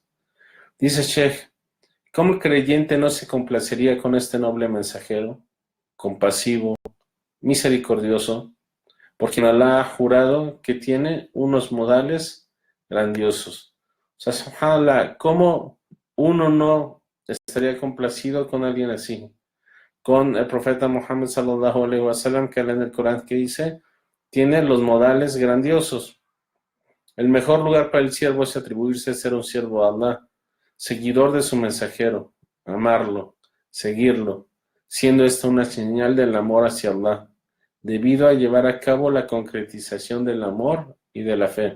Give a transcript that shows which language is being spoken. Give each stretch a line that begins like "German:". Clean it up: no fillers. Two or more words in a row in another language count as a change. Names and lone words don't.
Spanish: Dice Sheikh, ¿cómo el creyente no se complacería con este noble mensajero, compasivo, misericordioso, por quien Allah ha jurado que tiene unos modales grandiosos? O sea, subhanallah, ¿cómo uno no estaría complacido con alguien así? Con el profeta Muhammad
Arabic: صلى الله عليه وسلم,
Spanish: que en el Corán que dice, tiene los modales grandiosos. El mejor lugar para el siervo es atribuirse a ser un siervo de Allah, seguidor de su mensajero, amarlo, seguirlo, siendo esto una señal del amor hacia Allah, debido a llevar a cabo la concretización del amor y de la fe.